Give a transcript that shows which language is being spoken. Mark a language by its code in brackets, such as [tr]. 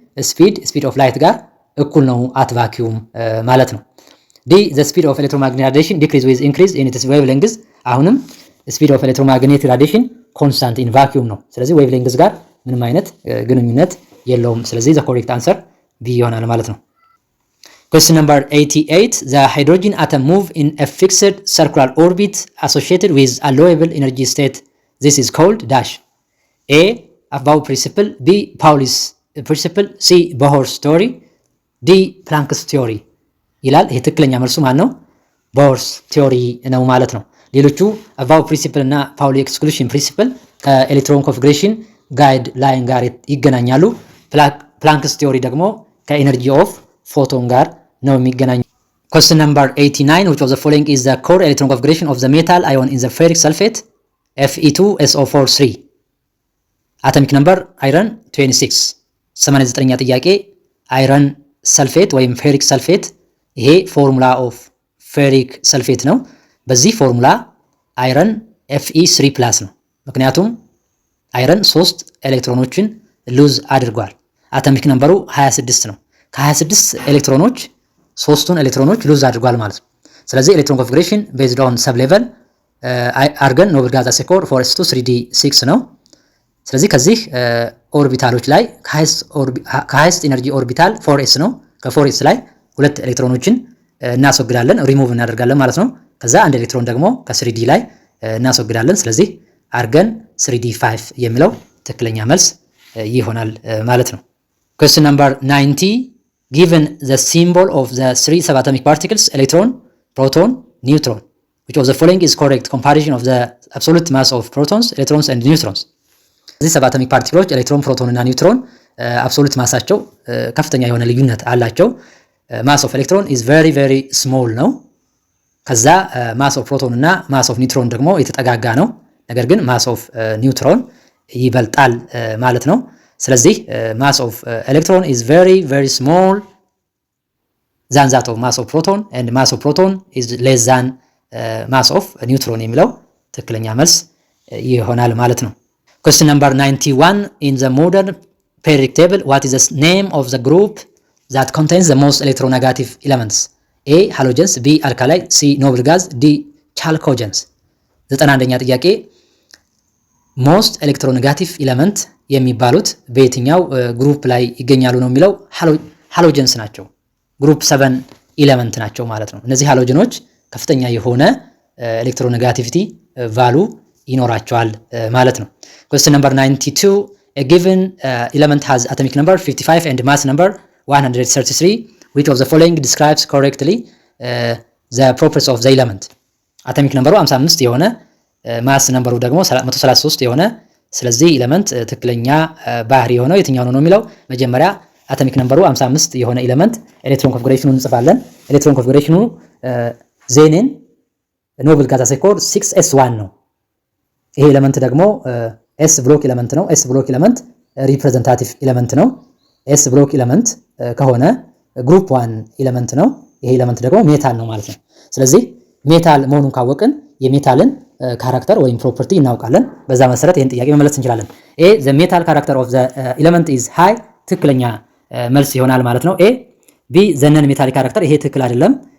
[am] ስፒድ ኦፍ ላይት ጋር እኩል ነው አት ቫኪዩም ማለት ነው። [en] ዲ ዘ ስፒድ ኦፍ ኤሌክትሮማግኔቲክ ራዲዬሽን ዲክሪዝ ዊዝ ኢንክሪዝ ኢን ኢትስ ዌቭ ሌንግዝ። [am] አሁንም ስፒድ ኦፍ ኤሌክትሮማግኔቲክ ራዲዬሽን ኮንስታንት ኢን ቫኪዩም ነው። ስለዚህ ዌቭ ሌንግዝ ጋር ምንም አይነት ግንኙነት የለውም። ስለዚህ [en] ዘ ኮሬክት አንሰር ቢ [am] ይሆናል ማለት ነው። [en] Question number 88. The hydrogen atom move in a fixed circular orbit associated with a lowable energy state. This is called dash. A. Above principle. B. Pauli's principle. C. Bohr's theory. D. Planck's theory. [am] ይላል። ይሄ ትክክለኛ መልሱ ማን ነው? ቦርስ ቲዮሪ ነው ማለት ነው። ሌሎቹ አባው ፕሪንሲፕል እና ፓውሊ ኤክስክሉዥን ፕሪንሲፕል ከኤሌክትሮን ኮንፊግሬሽን ጋይድ ላይን ጋር ይገናኛሉ። ፕላንክስ ቲዮሪ ደግሞ ከኤነርጂ ኦፍ ፎቶን ጋር ነው የሚገናኙ። [en] Question number 89. Which of the following is the core electron configuration of the metal ion in the ferric sulfate Fe2SO4 3? Atomic number iron 26. [am] 89ኛ ጥያቄ አይረን ሰልፌት ወይም ፌሪክ ሰልፌት ይሄ ፎርሙላ ኦፍ ፌሪክ ሰልፌት ነው። በዚህ ፎርሙላ አይረን Fe3+ ነው። ምክንያቱም አይረን 3 ኤሌክትሮኖችን ሉዝ አድርጓል። አቶሚክ ነምበሩ 26 ነው። ከ26 ኤሌክትሮኖች 3ቱን ኤሌክትሮኖች ሉዝ አድርጓል ማለት ነው። ስለዚህ ኤሌክትሮን ኮንፊግሬሽን ቤዝድ ኦን ሰብ ሌቨል አርገን ኖብል ጋዝ አሴኮር 4s2 3d6 ነው። ስለዚህ ከዚህ ኦርቢታሎች ላይ ከሃይስት ኢነርጂ ኦርቢታል 4s ነው። ከ4s ላይ 2 ኤሌክትሮኖችን እናስወግዳለን ሪሙቭ እናደርጋለን ማለት ነው። ከዛ አንድ ኤሌክትሮን ደግሞ ከ3d ላይ እናስወግዳለን። ስለዚህ አርገን 3d5 የሚለው ትክክለኛ መልስ ይሆናል ማለት ነው። [en] Question number 90. Given the symbol of the 3 subatomic particles electron, proton, neutron, which of the following is correct comparison of the absolute mass of protons, electrons and neutrons? [am] እዚህ ሰባቶሚክ ፓርቲክሎች ኤሌክትሮን፣ ፕሮቶን እና ኒውትሮን አብሶሉት ማሳቸው ከፍተኛ የሆነ ልዩነት አላቸው። ማስ ኦፍ ኤሌክትሮን [en] is very very small [am] ነው። ከዛ ማስ ኦፍ ፕሮቶን እና ማስ ኦፍ ኒውትሮን ደግሞ የተጠጋጋ ነው። ነገር ግን ማስ ኦፍ ኒውትሮን ይበልጣል ማለት ነው። ስለዚህ ማስ ኦፍ ኤሌክትሮን is very very small [en] than that of mass of proton and mass of proton is less than mass of neutron [am] የሚለው ትክክለኛ መልስ ይሆናል ማለት ነው። [en] Question number 91. In the modern periodic table, what is the name of the group that contains the most electronegative elements? A. halogens, B. alkali, C. noble gas, D. chalcogens. [am] 91ኛ ጥያቄ ሞስት ኤሌክትሮኔጋቲቭ ኤሌመንት የሚባሉት በየትኛው ግሩፕ ላይ ይገኛሉ ነው የሚለው ሃሎጀንስ ናቸው። ግሩፕ 7 ኤሌመንት ናቸው ማለት ነው። እነዚህ ሃሎጀኖች ከፍተኛ የሆነ ኤሌክትሮኔጋቲቪቲ ቫሉ ይኖራቸዋል ማለት ነው። [en] Question number 92. A given element has atomic number 55 and mass number 133. Which of the following describes correctly the properties of the element? [am] አቶሚክ ነምበሩ 55 የሆነ ማስ ነምበሩ ደግሞ 133 የሆነ ስለዚህ ኤሌመንት ትክክለኛ ባህሪ የሆነው የትኛው ነው የሚለው መጀመሪያ አቶሚክ ነምበሩ 55 የሆነ ኤሌመንት ኤሌክትሮን ኮንፊግሬሽኑን እንጽፋለን። ኤሌክትሮን ኮንፊግሬሽኑ ዜንን ኖብል ጋዝ አሴኮር 6s1 ነው። ይሄ ኤሌመንት ደግሞ ኤስ ብሎክ ኤሌመንት ነው። ኤስ ብሎክ ኤሌመንት ሪፕሬዘንታቲቭ ኤሌመንት ነው። ኤስ ብሎክ ኤሌመንት ከሆነ ግሩፕ 1 ኤሌመንት ነው። ይሄ ኤሌመንት ደግሞ ሜታል ነው ማለት ነው። ስለዚህ ሜታል መሆኑን ካወቅን የሜታልን ካራክተር ወይም ፕሮፐርቲ እናውቃለን። በዛ መሰረት ይሄን ጥያቄ መመለስ እንችላለን። [en] ኤ ዘ ሜታል ካራክተር ኦፍ ዘ ኤሌመንት ኢዝ ሃይ [am] ትክክለኛ መልስ ይሆናል ማለት ነው። ኤ ቢ [en] ዘ ነን ሜታሊክ ካራክተር [am] ይሄ ትክክል አይደለም።